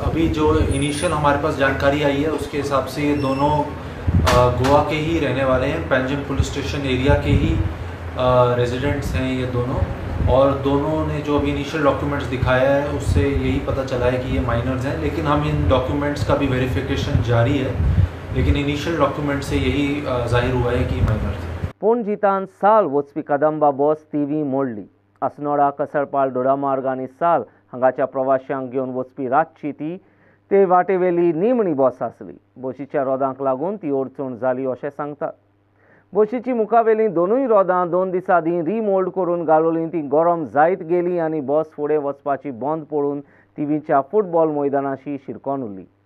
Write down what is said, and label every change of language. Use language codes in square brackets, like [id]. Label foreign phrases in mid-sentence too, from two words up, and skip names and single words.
[hi] अभी जो इनिशियल हमारे पास जानकारी आई है उसके हिसाब से ये दोनों गोवा के ही रहने वाले हैं, पैंजम पुलिस स्टेशन एरिया के ही रेजिडेंट्स हैं ये दोनों। और दोनों ने जो अभी इनिशियल डॉक्यूमेंट्स दिखाया है उससे यही पता चला है कि ये माइनर्स हैं, लेकिन हम इन डॉक्यूमेंट्स का भी वेरिफिकेशन जारी है, लेकिन इनिशियल डॉक्यूमेंट से यही जाहिर हुआ है कि माइनर्स हैं। [kok] पणजींतल्यान साल वचपी कदंबा बस तीवी मोडली। अस्नोडा कसरपाल दोडामार्ग आनी साल हांगाच्या प्रवाशांक घेवन वचपी रातची ती ते वाटेवेली निमणी बस आसली। बशीच्या रोदांक लागून ती अडचण जाली अशें सांगतात। बशीची मुखावेली दोनूय रोदां 2 दिसां आदीं रिमोल्ड करून घालोली ती गरम जायत गेली आनी बस फुडें वचपाची बंद पडून तिवीच्या फुटबॉल मैदानाशी शिरकोन उरली।